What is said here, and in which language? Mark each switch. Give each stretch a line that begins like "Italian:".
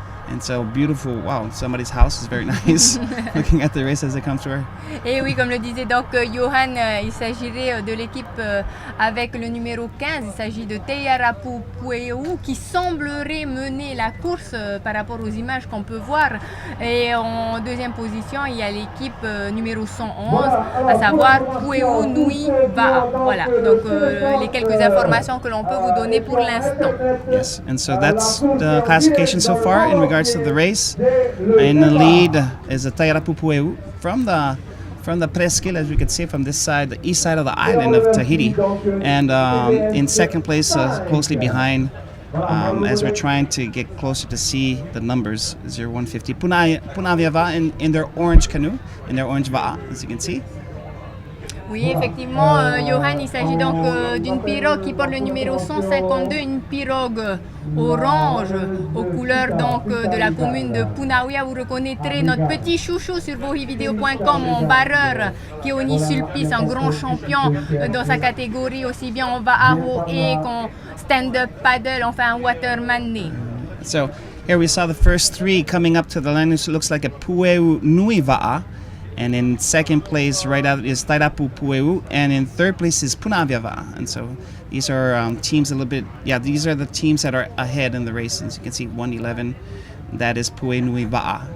English: And so beautiful, wow, somebody's house is very nice. Looking at the race as they come through.
French: Et oui, comme le disait donc Johan, il s'agirait de l'équipe avec le numéro 15. Il s'agit de Tayarapupueu qui semblerait mener la course par rapport aux images qu'on peut voir. Et en deuxième position, il y a l'équipe numéro 111, à savoir Pueu Nui Va'a. Voilà, donc les quelques informations que l'on peut vous donner pour l'instant.
English: Yes, and so that's the classification so far in regards to the race. In the lead is the Tayarapupueu from the presqu'île, as we can see from this side, the east side of the island of Tahiti. And in second place, closely behind, as we're trying to get closer to see the numbers, 0150. Punavia Va'a in their orange canoe, in their orange Va'a, as you can see.
French: Oui, effectivement, Johan, il s'agit donc d'une pirogue qui porte le numéro 152, une pirogue orange aux couleurs donc de la commune de Punauia. Vous reconnaîtrez notre petit chouchou sur bohivideo.com, mon barreur Keoni Sulpice, un grand champion dans sa catégorie, aussi bien en Va'aho et qu'en stand-up paddle, enfin un waterman né.
English: So here we saw the first 3 coming up to the line. It looks like a Pueu Nui Va'a. And in second place, right out, is Tayarapupueu, and in third place is Punavia Va'a. And so these are teams a little bit, these are the teams that are ahead in the race. As you can see, 111, that is Pueu Nui Va'a.